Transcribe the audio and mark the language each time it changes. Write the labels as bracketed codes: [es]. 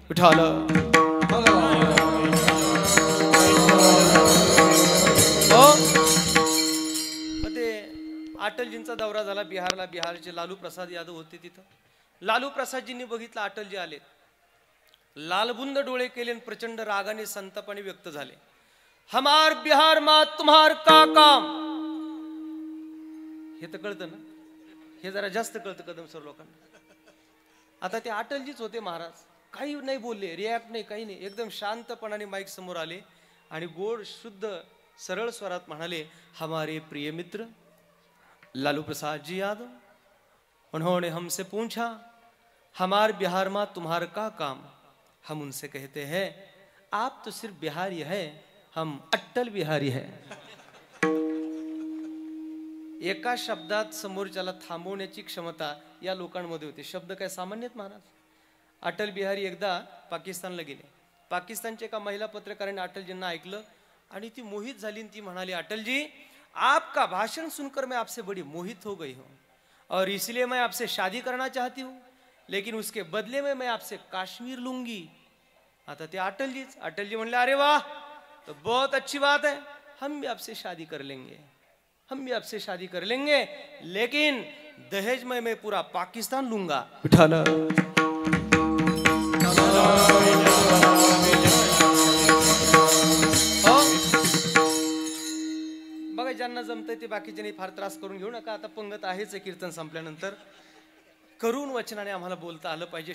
[mr] विठ्ठल ते अटलजींचा दौरा झाला बिहारला. बिहारचे लालू प्रसाद यादव होते तिथं. लालू प्रसादजींनी बघितलं अटलजी आले, लालबुंद डोळे केले, प्रचंड रागाने संतापाने व्यक्त झाले. [hi] हमार बिहार मा तुम्हार का काम. [mr] हे तर कळतं ना, हे जरा जास्त कळतं कदम सर लोकांना. आता ते अटलजीच होते महाराज, काही नाही बोलले, रिॲक्ट नाही, काही नाही, एकदम शांतपणाने माईक समोर आले आणि गोड शुद्ध सरळ स्वरात म्हणाले, [hi] हमारे प्रिय मित्र लालू प्रसाद जी यादव, उन्होंने हमसे पूछा हमार बिहार में तुम्हार का काम. हम उनसे कहते हैं आप तो सिर्फ बिहारी है, हम अट्टल बिहारी है. [mr] एका शब्दात समोरच्याला थांबवण्याची क्षमता या लोकांमध्ये होती. शब्द काय सामान्य आहेत महाराज. अटल बिहारी एकदा पाकिस्तानला गेले. पाकिस्तानच्या एका महिला पत्रकाराने अटलजींना ऐकलं आणि ती मोहित झाली. ती म्हणाली, [hi] अटलजी आपका भाषण सुनकर मैं आपसे बड़ी मोहित हो गई हूँ और इसलिए मैं आपसे शादी करना चाहती हूँ, लेकिन उसके बदले में मैं आपसे काश्मीर लूंगी. [mr] आता ते अटलजी म्हणले, [hi] अरे वाह, तो बहुत अच्छी बात है, हम भी आपसे शादी कर लेंगे, हम भी आपसे शादी कर लेंगे, लेकिन दहेज में मैं पूरा पाकिस्तान लूंगा. [mr] विठाला बघा, ज्यांना जमतंय ते बाकीच्यांनी फार त्रास करून घेऊ नका. आता पंगत आहेच कीर्तन संपल्यानंतर. करून वचनाने आम्हाला बोलता आलं पाहिजे.